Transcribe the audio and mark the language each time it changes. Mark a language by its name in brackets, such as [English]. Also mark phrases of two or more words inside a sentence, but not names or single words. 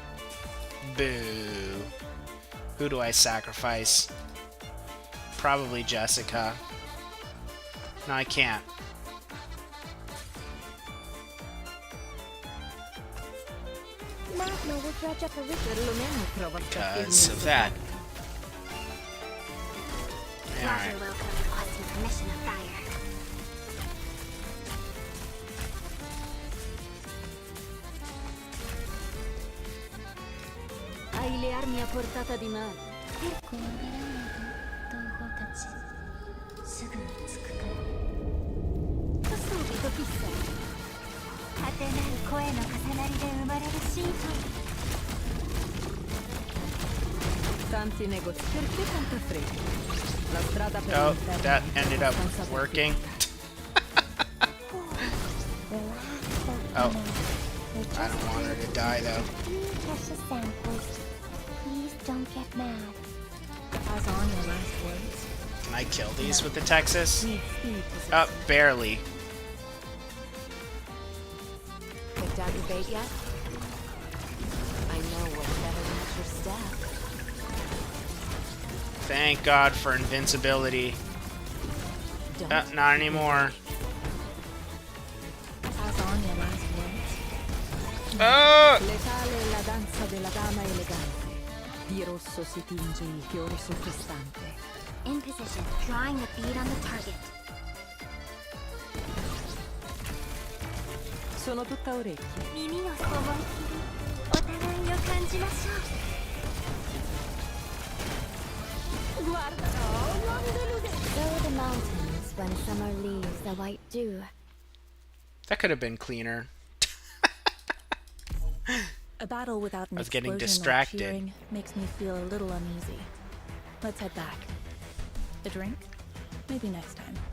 [English] Boo. Who do I sacrifice? Probably Jessica. No, I can't. Magma will dredge up a river. [Italian] Perlomeno prova a [English] Because of that. Alright. Roger welcome requesting permission to fire. [Italian] Hai le armi a portata di mano. [Japanese] 怖がらないで、同胞たち。すぐに着くから。 [Italian] subito chissà. [Japanese] 果てない声の重なりで生まれるシート。 [Italian] Tanti negozi. Perché tanta fretta? La strada per Oh, l'inferno [English] that [Italian] è [English] ended up [Italian] abbastanza [English] working. Oh, I don't want her to die, though. Precious samples. Please don't get mad. Pass on your last words. Can I kill these with the Texas? Need speed to succeed. Oh, barely. Picked out your bait yet? I know what's better than your step. Thank God for invincibility. Don't Not anymore. Pass on your last words. Oh! [Italian] letale la danza della dama elegante. Di rosso si tinge il fiore sottostante. [English] In position, drawing a bead on the target. [Italian] Sono tutta orecchie. [Japanese] 耳をそばきり、お互いを感じましょう。 [Italian] Guarda, no, non deludere. [English] So the mountains when summer leaves the white dew. That could have been cleaner. A battle without an I was getting explosion distracted. or cheering makes me feel a little uneasy. Let's head back. A drink? Maybe next time.